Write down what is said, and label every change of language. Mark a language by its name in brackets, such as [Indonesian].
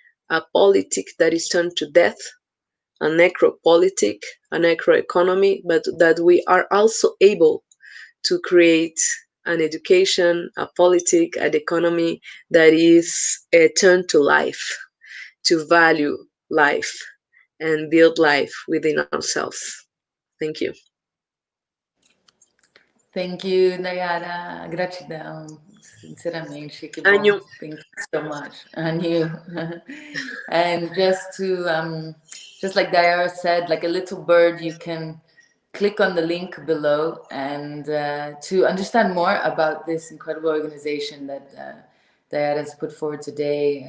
[English] a politic that is turned to death, a necropolitic, a necroeconomy, but that we are also able to create an education, a politic, an economy that is turned to life, to value life and build life within ourselves. Thank you. Thank you, Daiara. [Portuguese] Gratidão, sinceramente, que bom. Anyo. [English] Thank you so much. And you. And just like Daiara said, like a little bird, you can click on the link below and to understand more about this incredible organization that Daiara has put forward today.